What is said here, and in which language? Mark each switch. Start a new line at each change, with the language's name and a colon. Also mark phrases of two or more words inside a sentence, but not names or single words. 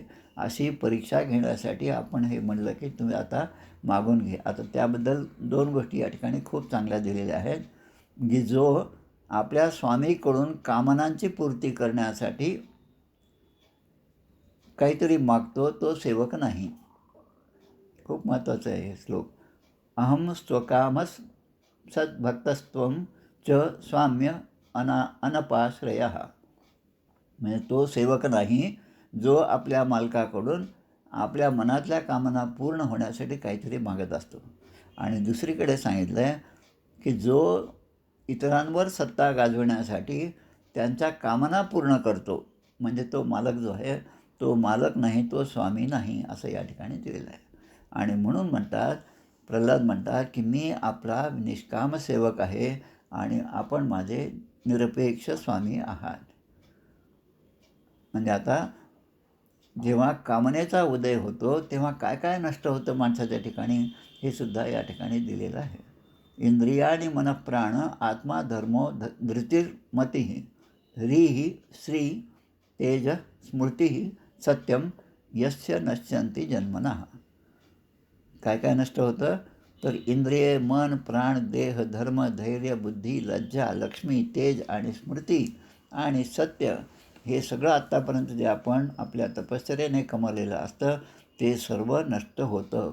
Marathi: अशी परीक्षा घेण्यासाठी आपण हे म्हणलं की तुम्ही आता मागून घे. आता त्याबद्दल 2 गोष्टी या ठिकाणी खूप चांगल्या दिलेल्या आहेत, की जो आपल्या स्वामीकडून कामनांची पूर्ती करण्यासाठी काहीतरी मागतो तो सेवक नाही. खूप महत्त्वाचं आहे हे श्लोक.
Sanskrit: अहम स्वकामस सद्भक्तस्त्वं च स्वाम्य अनपाश्रयः.
Marathi: म्हणजे तो सेवक नाही जो आपल्या मालकाकडून आपल्या मनातल्या कामना पूर्ण होण्यासाठी काहीतरी मागत असतो. आणि दुसरीकडे सांगितलं आहे की जो इतरांवर सत्ता गाजवण्यासाठी त्यांच्या कामना पूर्ण करतो, म्हणजे तो मालक जो आहे तो मालक नाही, तो स्वामी नाही, असं या ठिकाणी दिलेलं आहे. आणि म्हणून म्हणतात, प्रल्हाद म्हणतात की मी आपला निष्काम सेवक आहे आणि आपण माझे निरपेक्ष स्वामी आहात. म्हणजे आता जेव्हा कामनेचा उदय होतो तेव्हा काय काय नष्ट होतं माणसाच्या ठिकाणी, हे सुद्धा या ठिकाणी दिलेलं आहे.
Sanskrit: इंद्रियाणी मनःप्राण आत्मा धर्मो धृतिर्मती ह्रीही श्री तेज स्मृती सत्यम यस्य नश्यन्ति जन्मनः.
Marathi: काय काय नष्ट होतं, तर इंद्रिय, मन, प्राण, देह, धर्म, धैर्य, बुद्धी, लज्जा, लक्ष्मी, तेज आणि स्मृती आणि सत्य, हे सगळं आत्तापर्यंत जे आपण आपल्या तपश्चर्याने कमावलेलं असतं ते सर्व नष्ट होतं.